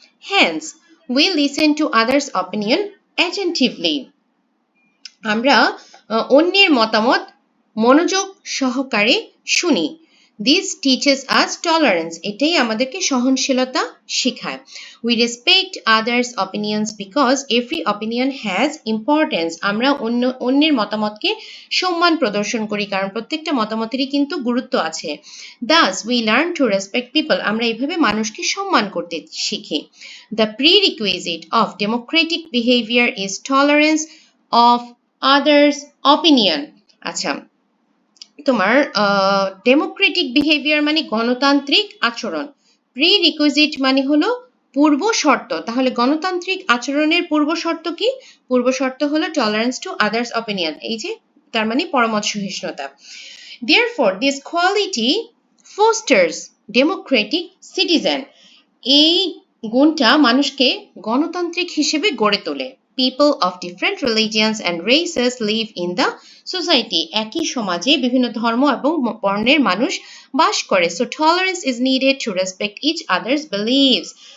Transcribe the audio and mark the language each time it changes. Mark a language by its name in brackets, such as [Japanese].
[English] Hence, we listen to others' opinion attentively. [Bangla] আমরা অন্যের মতামত মনোযোগ সহকারে শুনি। [English] This teaches us tolerance. [Bangla] এটাই আমাদেরকে সহনশীলতা শেখায়। [English] We respect others' opinions because every opinion has importance. [Bangla] আমরা অন্যের মতামতকে সম্মান প্রদর্শন করি কারণ প্রত্যেকটা মতামতেরই কিন্তু গুরুত্ব আছে। [English] Thus, we learn to respect people. [Bangla] আমরা এইভাবে মানুষকে সম্মান করতে শিখি। [English] The prerequisite of democratic behavior is tolerance of others' opinion. [Bangla] আচ্ছা, তোমার ডেমোক্রেটিক বিহেভিয়ার মানে গণতান্ত্রিক আচরণ। প্রি রিকুইজিট মানে হলো পূর্ব শর্ত। তাহলে গণতান্ত্রিক আচরণের পূর্ব শর্ত কি? পূর্ব শর্ত হলো টলারেন্স টু আদার্স অপিনিয়ন। এই যে তার মানে পরমত সহিষ্ণুতা। [English] Therefore, this quality fosters democratic citizen. [Bangla] এই গুণটা মানুষকে গণতান্ত্রিক হিসেবে গড়ে তোলে। [English] People of different religions and races live in the society. [Bangla] একই সমাজে বিভিন্ন ধর্ম এবং বর্ণের মানুষ বাস করে। [English] So tolerance is needed to respect each other's beliefs.